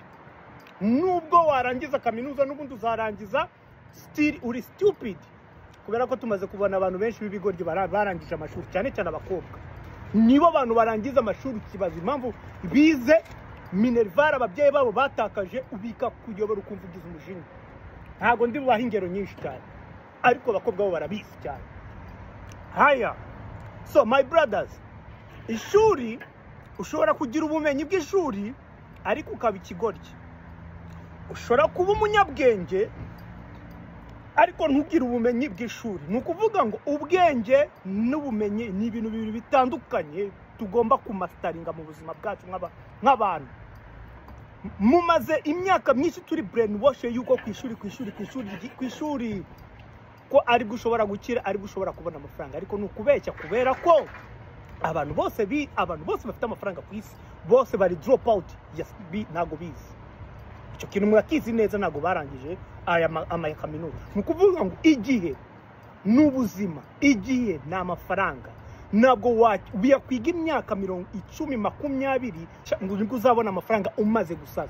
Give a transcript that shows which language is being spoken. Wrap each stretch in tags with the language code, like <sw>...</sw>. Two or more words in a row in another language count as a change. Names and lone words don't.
<rw>Nubwo warangiza kaminuza n'ubundi uzarangiza still uri stupid, kubera ko tumaze kubona abantu benshi b'ibigoryi barangije amashuri, cyane cyane abakobwa nibo abantu barangiza amashuri kibaza impamvu bize minerval ababyeyi babo batakaje, ubika kuyobora ukumva ugize umujinya. Ntago ndi bubaha ingero nyinshi cyane, ariko abakobwa bo barabizi cyane.</rw> <en>Haya, so my brothers,</en> <rw>ishuri ushobora kugira ubumenyi bw'ishuri ariko ukaba ikigoryi. Ushobora kuba umunyabwenge ariko ntugire ubumenyi bw'ishuri. Ni ukuvuga ngo ubwenge n'ubumenyi ni ibintu bibiri bitandukanye tugomba kumastaringa mu buzima bwacu nk'abantu. Mumaze imyaka myinshi turi brainwash yuko kwishuri ko ari gushobora gukira, ari gushobora kubona amafaranga, ariko nukubeshya kubera ko abantu bose bafite amafaranga ku isi bose bari</rw> <en>drop out.</en> <rw>Yes, ntago bizi icyo kintu, murakizi neza, ntago barangije aya kaminuza. Nukuvuga ngo igihe n'ubuzima, igihe na amafaranga, ntabwo wakwiga imyaka 10, 20 ngo nibwo uzabona amafaranga umaze gusaza.</rw>